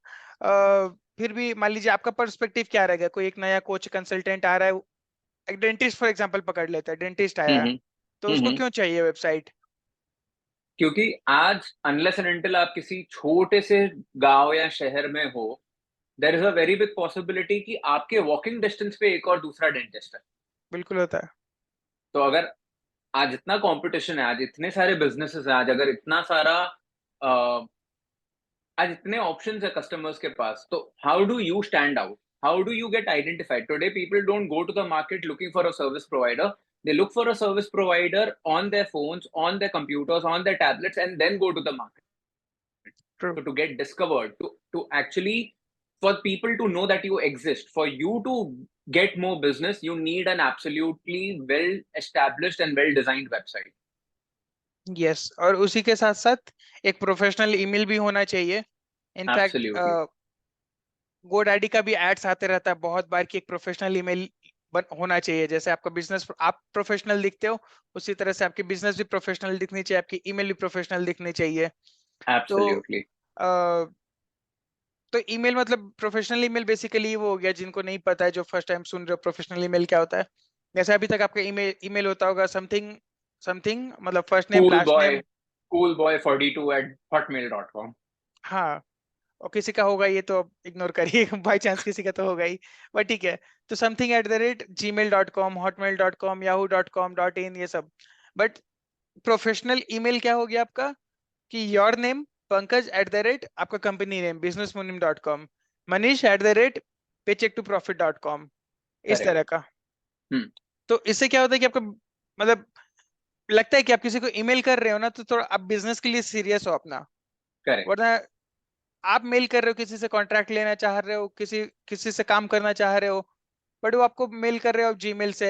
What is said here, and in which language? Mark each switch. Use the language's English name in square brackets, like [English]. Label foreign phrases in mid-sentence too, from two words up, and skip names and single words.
[Hindi] फिर भी मान लीजिए आपका पर्सपेक्टिव क्या रहेगा। कोई एक नया [English] coach consultant [Hindi] आ रहा है, एक [English] dentist for example [Hindi] पकड़ लेता है, डेंटिस्ट आया है, हम्म। तो उसको हम्म। क्यों चाहिए वेबसाइट? क्योंकि आज [English] unless and until [Hindi] आप किसी छोटे से गांव या शहर में हो, [English] there is a very big possibility [Hindi] कि आपके [English] walking distance [Hindi] पे एक और दूसरा डेंटिस्ट है। बिल्कुल होता है। तो अगर आज इतना कंपटीशन है, आज इतने सारे बिजनेसेस हैं, आज अगर इतना सारा आज इतने ऑप्शंस है कस्टमर्स के पास, तो [English] how do you stand out? How do you get identified? Today people don't go to the market looking for a service provider. They look for a service provider on their phones, on their computers, on their tablets, and then go to the market. ट्रू। So to get discovered, to actually, for people to know that you exist, for you to get more business, you need an absolutely well established and well designed website. [Hindi] यस, और उसी के साथ साथ एक प्रोफेशनल ईमेल भी होना चाहिए। [English] इनफैक्ट Absolutely. [Hindi] गोडैडी का भी एड्स आते रहता है बहुत बार कि एक [English] professional email [Hindi] होना चाहिए। जैसे आपका बिजनेस आप प्रोफेशनल दिखते हो, उसी तरह से आपकी बिजनेस भी प्रोफेशनल दिखनी चाहिए, आपकी ईमेल भी प्रोफेशनल दिखनी चाहिए। तो [English] Absolutely. [Hindi] अ, तो ईमेल मतलब [English] professional email basically [Hindi] वो हो गया। जिनको नहीं पता है, जो [English] first time [Hindi] सुन रहे हो [English] professional email [Hindi] क्या होता है, जैसे अभी तक आपका ईमेल ईमेल होता होगा [English] something something, [Hindi] मतलब [English] first name Cool लास्ट boy, नेम। coolboy42@hotmail.com. [Hindi] हाँ, और किसी का होगा ये तो इग्नोर करिए [English] by chance [Hindi] किसी का तो होगा ही। बट ठीक है। तो समथिंग @gmail.com, hotmail.com, [English] yahoo.com.in, [Hindi] ये सब। बट प्रोफेशनल ईमेल क्या हो गया आपका कि [English] your name [Hindi] पंकज आपका [English] company name [Hindi] businessmunim.com, मनीष @paycheck2profit.com, इस [English] Correct. [Hindi] तरह का। Hmm. तो इससे क्या होता है कि आपका मतलब लगता है कि आप किसी को ईमेल कर रहे हो ना, तो थोड़ा आप बिजनेस के लिए सीरियस हो अपना। [English] Correct. [Hindi] वरना आप मेल कर रहे हो, किसी से कॉन्ट्रैक्ट लेना चाह रहे हो, किसी किसी से काम करना चाह रहे हो, बट वो आपको मेल कर रहे हो जीमेल से।